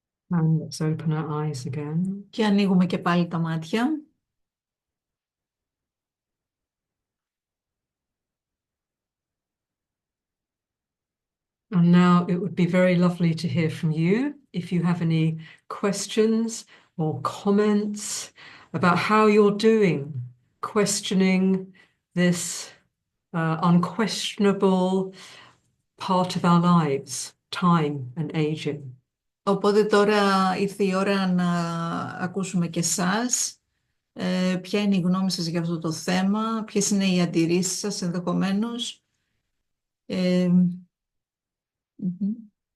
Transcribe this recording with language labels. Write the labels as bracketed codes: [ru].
[en] And let's open our eyes again. [el] Και ανοίγουμε και πάλι τα μάτια. [en] And now it would be very lovely to hear from you if you have any questions or comments about how you're doing, questioning this unquestionable part of our lives, time and aging. [el] Οπότε τώρα ήρθε η ώρα να ακούσουμε και εσάς. Ποια είναι η γνώμη σας για αυτό το θέμα, ποιες είναι οι αντιρρήσεις σας ενδεχομένως. Μμμ.